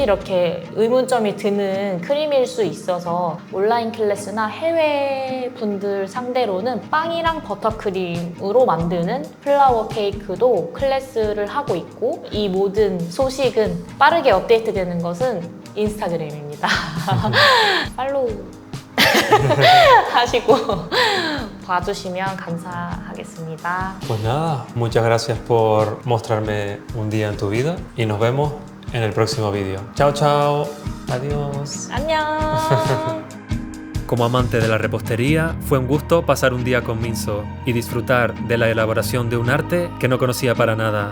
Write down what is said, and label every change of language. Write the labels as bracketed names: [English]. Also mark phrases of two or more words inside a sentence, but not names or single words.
[Korean] 이렇게 의문점이 드는 크림일 수 있어서 온라인 클래스나 해외 분들 상대로는 빵이랑 버터크림으로 만드는 플라워 케이크도 클래스를 하고 있고, 이 모든 소식은 빠르게 업데이트되는 것은 인스타그램입니다. 팔로우 하시고 봐주시면 감사하겠습니다. [Spanish] Pues nada, muchas gracias por mostrarme un día en tu vida y nos vemos en el próximo vídeo. Chao, chao. Adiós. [Korean] 안녕. [Spanish] Como amante de la repostería, fue un gusto pasar un día con Minso y disfrutar de la elaboración de un arte que no conocía para nada.